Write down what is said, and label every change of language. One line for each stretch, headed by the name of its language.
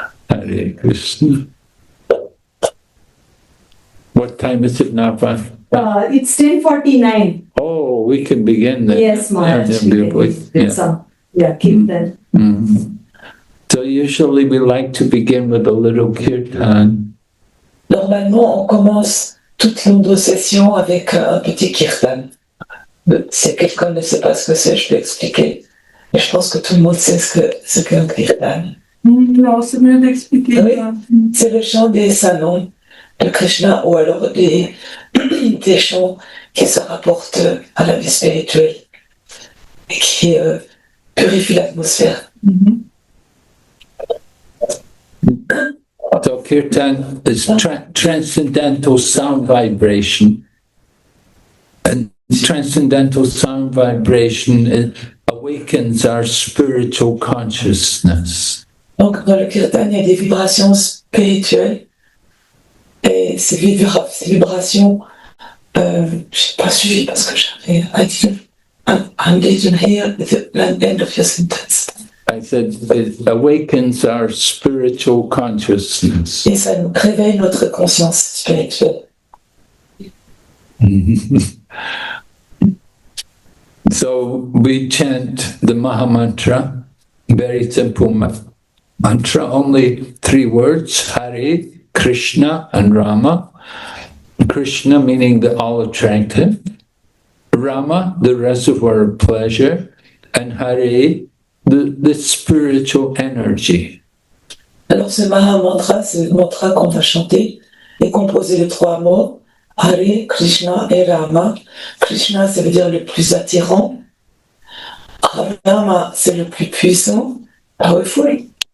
English: Hare Krishna. What time is it now, Van? It's 10:49. Oh, we can begin then. Yes, Maharaj. Yeah. Some, kirtan. Mhm. So usually we like to begin with a little kirtan.
French: Normalement, on commence toute notre session avec un petit kirtan. Si quelqu'un ne sait pas ce que c'est, je peux expliquer. Mais je pense que tout le monde sait ce qu'est un kirtan. Non, c'est mieux d'expliquer. Oui. C'est le chant des saints noms de Krishna ou alors des chants qui se rapportent à la vie spirituelle et qui purifient l'atmosphère.
English: So kirtan is transcendental sound vibration. And transcendental sound vibration awakens our spiritual consciousness.
French: Donc dans le kirtan, il y a des vibrations spirituelles. Et ces vibrations, je n'ai pas suivi parce que j'avais
English: I didn't hear the end of your sentence. I said it awakens our spiritual consciousness.
French: Et ça nous réveille notre conscience spirituelle.
English: So we chant the Maha-mantra, very simple mantra, only 3 words, Hare, Krishna and Rama. Krishna meaning the all-attractive, Rama, the reservoir of pleasure, and Hare, the spiritual energy.
French: Alors ce Maha-mantra, c'est le mantra qu'on va chanter, est composé de 3 mots, Hare, Krishna et Rama. Krishna, ça veut dire le plus attirant. Rama, c'est le plus puissant, powerful.